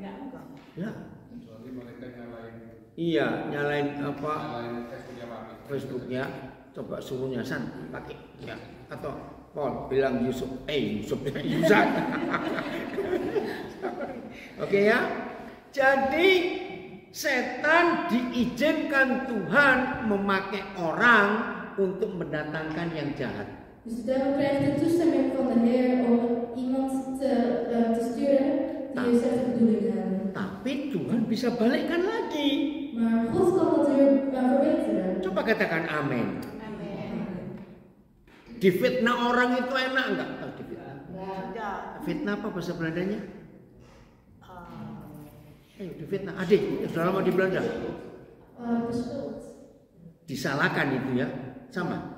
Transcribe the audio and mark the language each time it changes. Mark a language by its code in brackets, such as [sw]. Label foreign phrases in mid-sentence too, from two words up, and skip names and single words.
[id] Enggak. Ya. Kecuali mereka nyalain Iya, nyalain apa? Facebooknya Papi. Facebooknya. Coba suruh San pakai ya. Atau Paul bilang Yusuf Yusan. Oke ya. Jadi setan diizinkan Tuhan memakai orang untuk mendatangkan yang jahat. [nl] Dus de duivel krijgt de toestemming van de Heer om iemand te sturen die slechte bedoelingen hebben. [id] Tapi Tuhan bisa balikkan lagi. [nl] Maar God kan dat weer verbeteren. [id] Coba katakan amin. Amin. Difitnah orang itu enak enggak? Oh, difitnah. Sudah. Fitnah apa bahasa Belandanya? Ayo difitnah. Adik, sudah lama di Belanda. Beschuld. Disalahkan itu ya. Sama.